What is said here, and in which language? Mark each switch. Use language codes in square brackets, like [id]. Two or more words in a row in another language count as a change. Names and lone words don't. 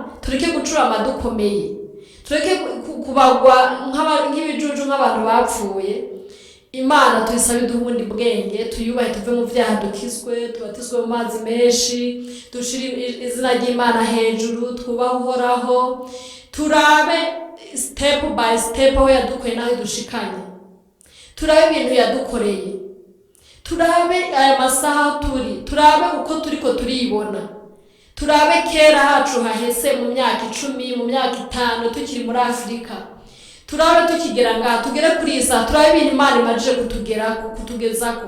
[rn] Tureke gucurama dukomeye, tureke kubagwa nk'ibijuju nk'abantu bapfuye. Imana tuyisabe duhundi bwenge, tuyubahe, tuve mu byaha, dukizwe, tubatizwe mu mazi menshi, dushire izina ry'Imana hejuru, twubahe Uhoraho, turabe [en] step by step [rn] aho yadukoye naho dushikanye, turabe ibintu yadukoreye, turabe aya masaha turi, turabe uko turiko turibona, turabe kera hacu hahese mu myaka 10, mu myaka 5 tukiri muri Afurika, turabe tukigera ngaha, tugere kuri isa, turabe ibintu Imana imajije kutugezako.